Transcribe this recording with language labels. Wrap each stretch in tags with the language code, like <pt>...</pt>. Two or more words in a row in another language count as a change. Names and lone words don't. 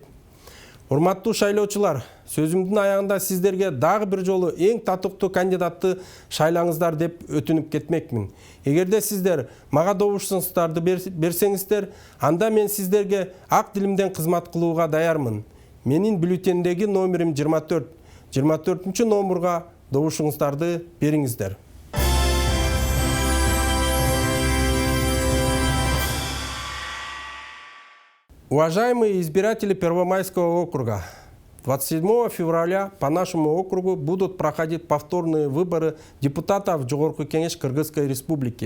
<ky>Урматтуу шайлоочулар, сөзүмдүн аягында сиздерге дагы бир жолу эң татыктуу кандидатты шайлаңыздар деп өтүнүп кетмекмин. Эгерде сиздер мага добушуңуздарды берсеңиздер, анда мен сиздерге ак дилимден кызмат кылууга даярмын. Менин бюллетендеги номерим 24. 24-чү номерга добушуңуздарды бериңиздер.</ky> <ru>Уважаемые избиратели Первомайского округа, 27 февраля по нашему округу будут проходить повторные выборы депутатов в Жогорку Кеңеш Кыргызской Республики.</ru>